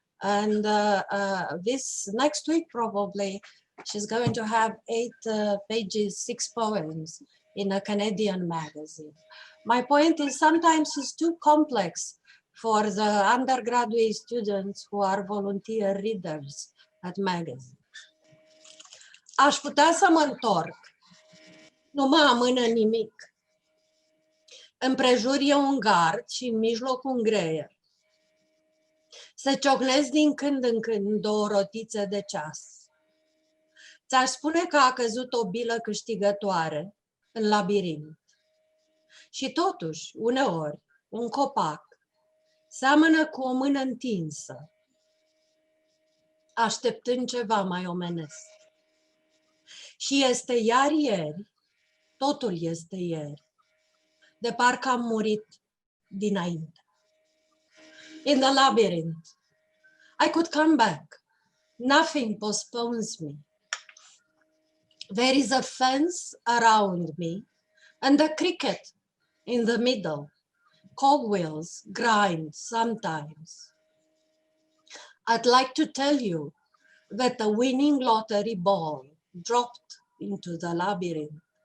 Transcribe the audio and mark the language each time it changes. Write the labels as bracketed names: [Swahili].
[English] And this next week, probably, she's going to have 8 pages, 6 poems in a Canadian magazine. My point is sometimes it's too complex for the undergraduate students who are volunteer readers at magazines. [Romanian] Aș putea să mă întorc, nu mă amână nimic. Împrejur e un gard și în mijloc un greier. Se ciocnesc din când în când 2 rotițe de ceas. Ți-aș spune că a căzut o bilă câștigătoare în labirint. Și totuși, uneori, un copac seamănă cu o mână întinsă, așteptând ceva mai omenesc. Și este iar ieri, totul este ieri, de parcă am murit dinainte. [English] In the labyrinth, I could come back. Nothing postpones me. There is a fence around me and a cricket in the middle. Cogwheels grind sometimes. I'd like to tell you that the winning lottery ball dropped into the labyrinth.